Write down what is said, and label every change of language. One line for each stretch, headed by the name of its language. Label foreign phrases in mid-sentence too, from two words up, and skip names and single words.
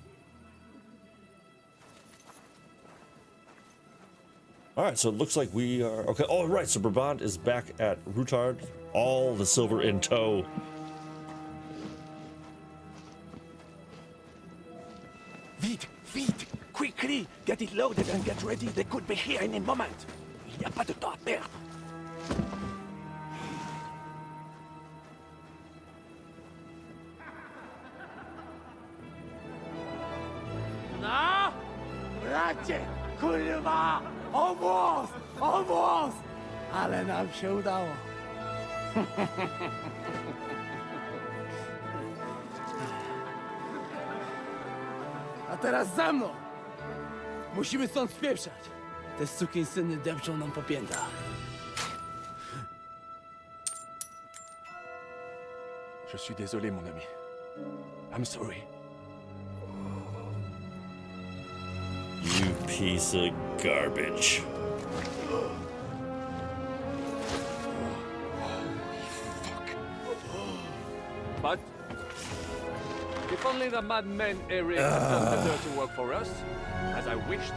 English: All right, so it looks like we are okay. Oh, right. So Brabant is back at Rutard, all the silver in tow.
French: Vite, vite,
English: quickly, get it loaded and get ready. They could be here in a moment.
French: Il n'y a pas de temps à perdre.
English: No!
Polish: Bracie, kurwa!
English: Almost! Almost!
Polish: Ale nam się udało. A teraz za mną! Musimy stąd spieprzać. Te sukinsyny depczą nam po piętach.
French: Je suis désolé, mon ami.
English: I'm sorry. You piece of garbage. But if only the madmen Eric done the dirty work for us, as I wished.